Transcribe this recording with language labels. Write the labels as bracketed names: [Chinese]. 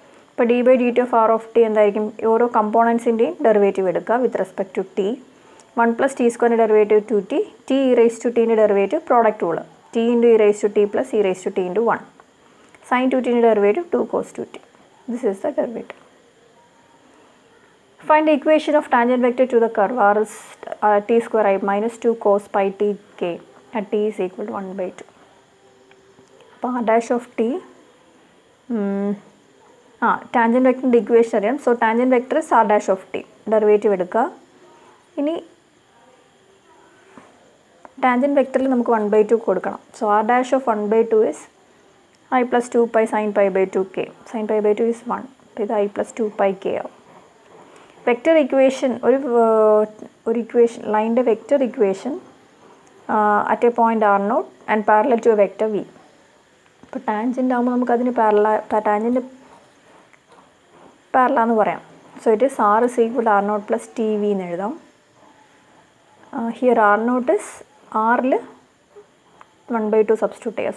[Malayalam] ഇപ്പോൾ D by D T of R of T എന്തായിരിക്കും? ഓരോ കമ്പോണൻസിൻ്റെയും ഡെറിവേറ്റീവ് എടുക്കുക [English] With respect to t. [Malayalam] 1 plus T സ്ക്വയറിൻ്റെ derivative 2t, T E raise to ടീൻ്റെ derivative product rule T into E raise to T plus E raise to T into 1. Sign 2tൻ്റെ derivative 2 cos 2t. [English] This is the derivative. Find the equation of tangent vector to the curve r is t square I minus 2 cos pi t k at t is equal to 1 by 2. [Malayalam] അപ്പോൾ r dash of t tangent വെക്ടറിൻ്റെ equation അറിയാം. [English] So tangent vector is r dash of t. [Malayalam] Derivative എടുക്കുക. ഇനി tangent വെക്ടറിൽ നമുക്ക് 1 by 2 കൊടുക്കണം. [English] So r dash of 1 by 2 is I plus 2 pi sin pi by 2 k. Sin pi by 2 is 1. [Malayalam] അപ്പോൾ ഇത് [English] I plus 2 pi k [Malayalam] ആവും. [English] Vector equation ഒരു equation ലൈൻ്റെ vector equation at a point r naught and parallel to a vector v. [Malayalam] ഇപ്പോൾ tangent ആകുമ്പോൾ നമുക്കതിന് tangent പാരലാന്ന് പറയാം. [English] so it is r is equal r naught plus t v [Malayalam] എന്ന് എഴുതാം. [English] Here r naught is ആറിൽ 1 by 2 substitute ചെയ്യുക.